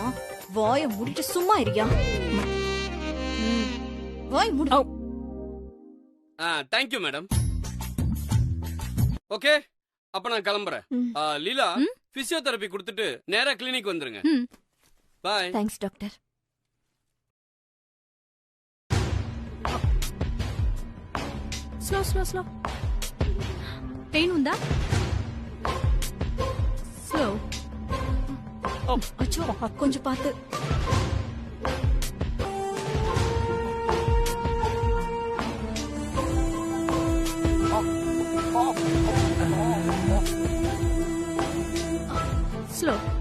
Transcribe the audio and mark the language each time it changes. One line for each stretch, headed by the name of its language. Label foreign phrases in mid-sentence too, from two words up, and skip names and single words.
Tamil: வாய முடிட்டு சும்மா இருக்கியா? வாய் முடி.
English: Thank you madam.
Tamil: ஓகே, அப்ப நான் கிளம்புறேன். லீலா, பிசியோதெரபி கொடுத்துட்டு நேரா கிளினிக் வந்துருங்க. பாய்.
English: Thanks doctor. slow slow slow pain
Telugu: ఉందా?
English: స్లో.
Tamil: அச்சோ, கொஞ்சம் பார்த்து. స్లో.